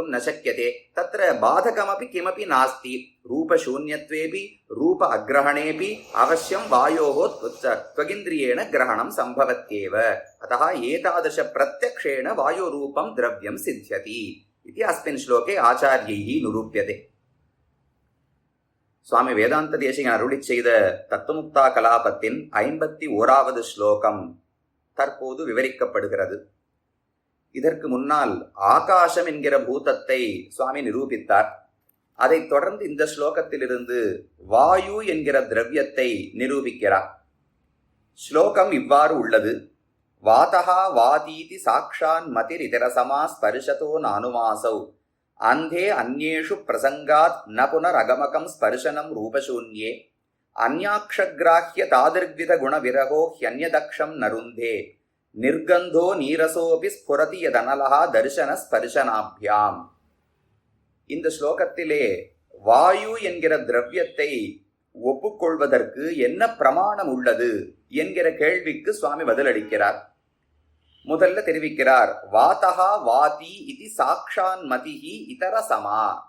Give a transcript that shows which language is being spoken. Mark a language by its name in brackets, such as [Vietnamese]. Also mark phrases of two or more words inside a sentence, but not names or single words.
[Sanskrit] न शक्यते तत्र बाधकमपि किमपि नास्ति रूपशून्यत्वेपि रूप अग्रहणेपि अवश्यं वायोः त्वगिन्द्रियेण ग्रहणं सम्भवत्येव अतः एतादृश प्रत्यक्षेण वायुरूपं द्रव्यं सिद्ध्यति इति अस्मिन् श्लोके आचार्यैः निरूप्यते [Tamil] சுவாமி வேதாந்த தேசிகன் அருளிச் செய்த தத்துவமுக்தா கலாபத்தின் 51வது ஸ்லோகம் தற்போது விவரிக்கப்படுகிறது. இதற்கு முன்னால் ஆகாசம் என்கிற பூதத்தை சுவாமி நிரூபித்தார். அதைத் தொடர்ந்து இந்த ஸ்லோகத்திலிருந்து வாயு என்கிற திரவியத்தை நிரூபிக்கிறார். ஸ்லோகம் இவ்வாறு உள்ளது. [Sanskrit] वातः वातीति साक्षान् मतिरितरसमा स्पर्शतो नानुमासौ अन्धे अन्येषु प्रसंगात् न पुनरगमकं स्पर्शनं रूपशून्ये अन्याक्षग्राह्य तादृग्विध गुणविरहो ह्यन्यदक्षं नरुन्धे निर्गन्धो नीरसोऽपि स्फुरति यदनलः दर्शन स्पर्शनाभ्याम्. [Tamil] இந்த ஸ்லோகத்திலே வாயு என்கிற திரவியத்தை ஒப்புக்கொள்வதற்கு என்ன பிரமாணம் உள்ளது என்கிற கேள்விக்கு சுவாமி பதிலளிக்கிறார். முதல்ல தெரிவிக்கிறார், [Sanskrit] वातः वाति इति साक्षान् मतिः इतर समा.